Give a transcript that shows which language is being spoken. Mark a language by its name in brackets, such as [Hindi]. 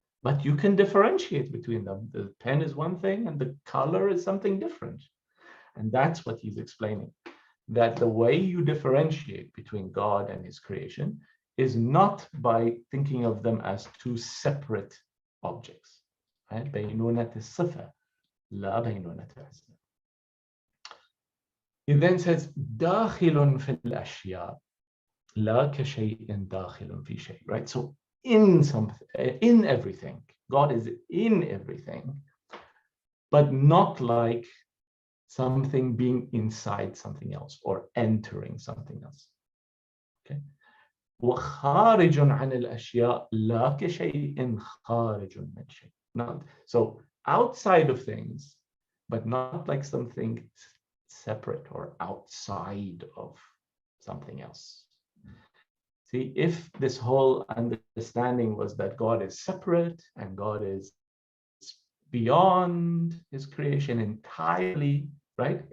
[English] but you can differentiate between them. The pen is one thing and the color is something different. And that's what he's explaining, that the way you differentiate between God and his creation is not by thinking of them as two separate objects. Right? [Arabic] بينونة الصفة لا بينونة الاسم. [English] He then says [Arabic] داخل في الأشياء لا كشيء داخل في شيء. [English] Right? So in everything, God is in everything, but not like something being inside something else or entering something else. Okay. [Arabic] وخارج عن الأشياء لا كشيء خارج من شيء. [English] Not so outside of things, but not like something separate or outside of something else. See, if this whole understanding was that God is separate and God is beyond his creation entirely, right?